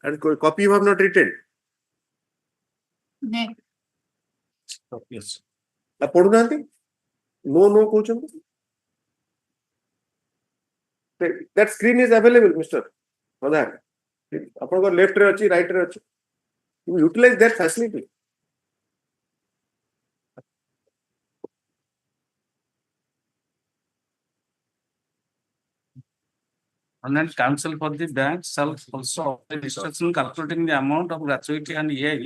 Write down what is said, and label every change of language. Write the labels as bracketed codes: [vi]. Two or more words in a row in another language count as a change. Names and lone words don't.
[en] And copy you have not written. Yes. [or] ପଢୁନାହାନ୍ତି no କହୁଛନ୍ତି. [en] That screen is available, Mr. [or] Pradhan. ଆପଣଙ୍କ left ରେ ଅଛି, right ରେ ଅଛି. [en] You utilize that facility. Honorable counsel for the bank shall also obtain instruction calculating the amount of gratuity and EI.